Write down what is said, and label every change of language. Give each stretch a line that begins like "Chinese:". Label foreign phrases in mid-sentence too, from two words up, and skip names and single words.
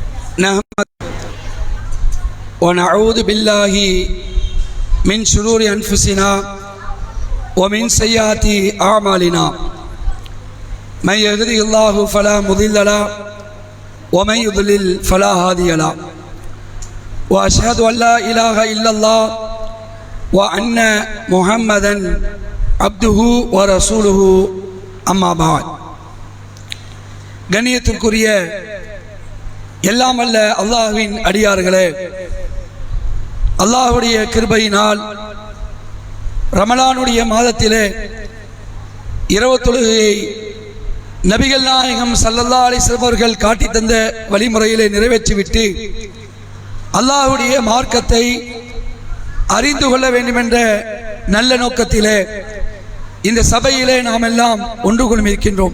Arabic: نحمد ونعوذ بالله من شرور أنفسنا ومن سيئات أعمالنا من يهده الله فلا مضل له ومن يضلل فلا هادي له وأشهد أن لا إله إلا الله وأن محمدا عبده ورسوله أما بعد.
Tamil: கண்ணியத்திற்குரிய எல்லாம் அல்ல அல்லாஹ்வின் அடியார்களே, அல்லாஹ்வுடைய கிருபையினால் ரமலானுடைய மாதத்திலே இரவு தொழுகையை நபிகள் நாயகம்
Arabic: صلى الله عليه وسلم
Tamil: அவர்கள் காட்டி தந்த வழிமுறையிலே நிறைவேற்றிவிட்டு அல்லாஹ்வுடைய மார்க்கத்தை அறிந்து கொள்ள வேண்டும் என்ற நல்ல நோக்கத்திலே இந்த சபையிலே நாம் எல்லாம் ஒன்று கொள்ளிருக்கின்றோம்.